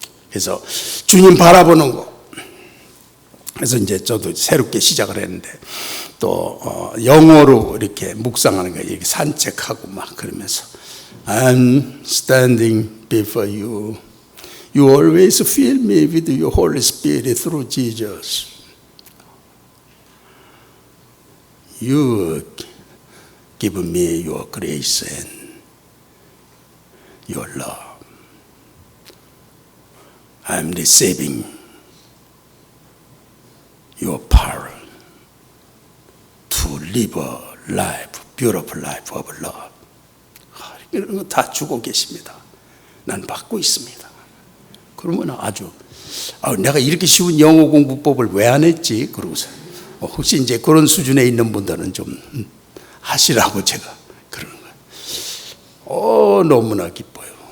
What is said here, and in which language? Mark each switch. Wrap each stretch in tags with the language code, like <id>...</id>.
<ko>그래서 주님 바라보는 거. 그래서 이제 저도 새롭게 시작을 했는데 또 영어로 이렇게 묵상하는 거예요. 이렇게 산책하고 막 그러면서</ko> <en>I'm standing before you. You always fill me with your Holy Spirit through Jesus. You give me your grace and your love. I'm receiving your power to live a life, beautiful life of love.</en> <ko>이런 거 다 주고 계십니다. 난 받고 있습니다. 그러면 아주 내가 이렇게 쉬운 영어 공부법을 왜 안 했지? 그러고서 혹시 이제 그런 수준에 있는 분들은 좀 하시라고 제가 그러는 거예요. 너무나 기뻐요.</ko>